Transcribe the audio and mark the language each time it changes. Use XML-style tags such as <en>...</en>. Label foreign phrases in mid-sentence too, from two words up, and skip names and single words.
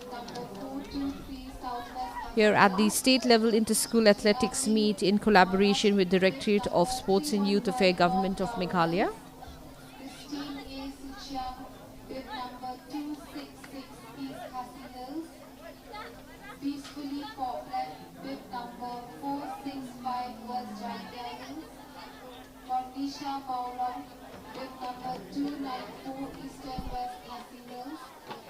<en>here at the state level inter-school athletics meet in collaboration with Directorate of Sports and Youth Affairs Government of Meghalaya. Peacefully Poplar, bib number 465 West Jaintia Hills. Cornisha Maulong, bib number 294 Eastern West Khasi Hills.</en>